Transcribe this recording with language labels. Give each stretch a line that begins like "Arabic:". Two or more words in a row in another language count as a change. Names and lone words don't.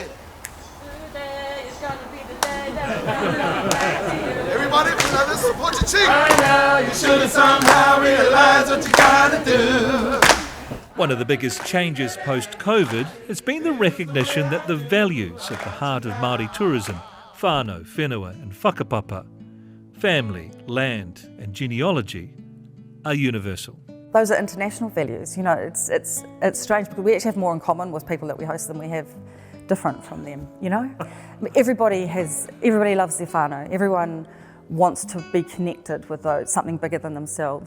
English: Today is gonna be the day that Everybody, let's support your chief. Right now, you should have somehow realized what you gotta do. One of the biggest changes post-COVID has been the recognition that the values at the heart of Māori tourism,
Māori: whānau, whenua
English: and whakapapa, family, land and genealogy, are universal. Those are international values. You know, it's strange because we actually have more in common with people that we host than we have different from them, you know? Everybody loves their whānau. Everyone wants to be connected with something bigger than themselves.